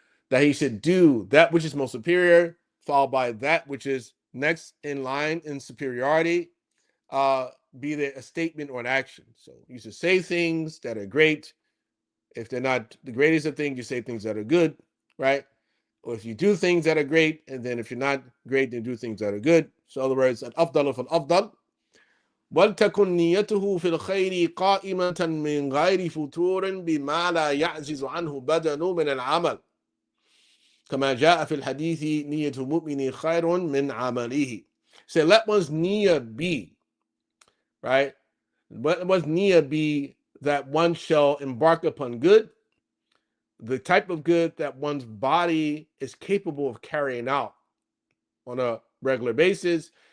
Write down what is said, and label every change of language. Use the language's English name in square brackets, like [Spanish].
[English] That he should do that which is most superior, followed by that which is next in line in superiority, be there a statement or an action. So you should say things that are great. If they're not the greatest of things, you say things that are good, right? Or if you do things that are great, and then if you're not great, then do things that are good. So in other words, al-afdal fal-afdal. [Arabic] وَلْتَكُنْ نِيَّتُهُ فِي الْخَيْرِ قَائِمَةً مِنْ غَيْرِ فُتُورٍ بِمَا لَا يَعْزِزُ عَنْهُ بَدَنُ مِنَ الْعَمَلِ كما جاء في الحديث نية المؤمن خير من عمله. [English] So let one's niyyah be, right? Let one's niyyah be that one shall embark upon good, the type of good that one's body is capable of carrying out on a regular basis.